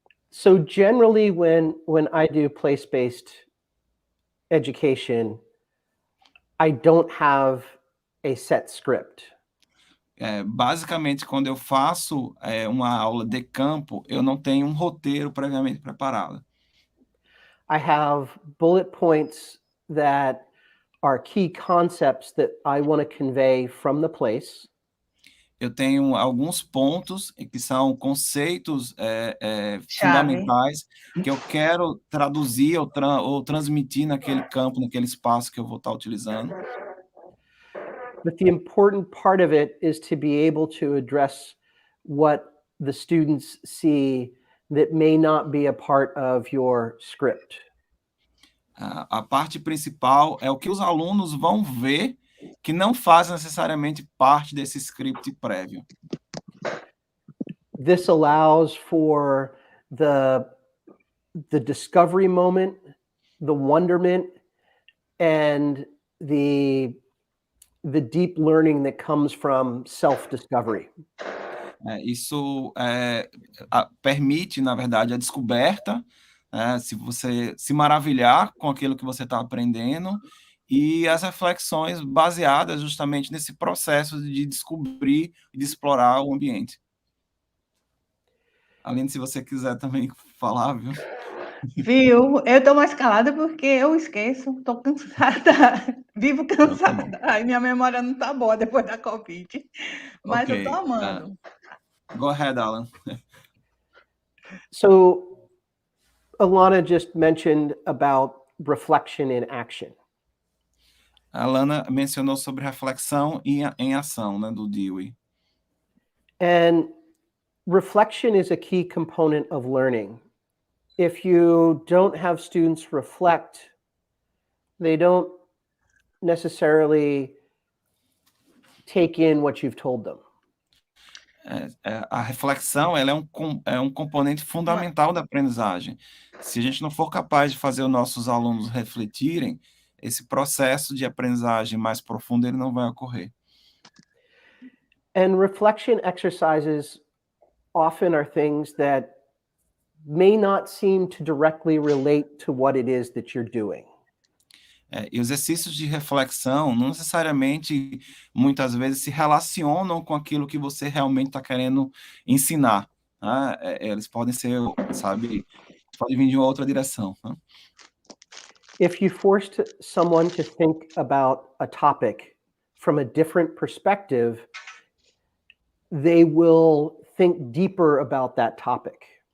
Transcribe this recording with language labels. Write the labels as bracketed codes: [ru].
[en] So generally, when I do place-based education, I don't have a set script. [pt] Basicamente, quando eu faço uma aula de campo, eu não tenho um roteiro previamente preparado. [en] I have bullet points that are key concepts that I want to convey from the place. [pt] Eu tenho alguns pontos que são conceitos fundamentais que eu quero traduzir ou transmitir naquele campo, naquele espaço que eu vou estar utilizando. [en] But the important part of it is to be able to address what the students see that may not be a part of your script. [pt] A parte principal é o que os alunos vão ver que não faz necessariamente parte desse script prévio. [en] This allows for the discovery moment, the wonderment, and the deep learning that comes from self-discovery. [pt] Isso permite, na verdade, a descoberta, se você se maravilhar com aquilo que você está aprendendo, e as reflexões baseadas justamente nesse processo de descobrir e de explorar o ambiente. Além de, se você quiser também falar, viu? Viu? Eu estou mais calada porque eu esqueço, estou cansada, vivo cansada. Ai, minha memória não está boa depois da Covid, mas eu estou amando. [en] Go ahead, Alan. So, Alana just mentioned about reflection in action. [pt] A Alana mencionou sobre reflexão em ação, né, do Dewey. [en] And reflection is a key component of learning. If you don't have students reflect, they don't necessarily take in what you've told them. [pt] A reflexão, ela é um componente fundamental da aprendizagem. Se a gente não for capaz de fazer os nossos alunos refletirem, esse processo de aprendizagem mais profundo ele não vai ocorrer. And reflection exercises often are things that may not seem to directly relate to what it is that you're doing. E os exercícios de reflexão não necessariamente, muitas vezes, se relacionam com aquilo que você realmente está querendo ensinar. Né? Eles podem ser, sabe, podem vir de uma outra direção. Né? [en] If you forced someone to think about a topic from a different perspective, they will think deeper about that topic.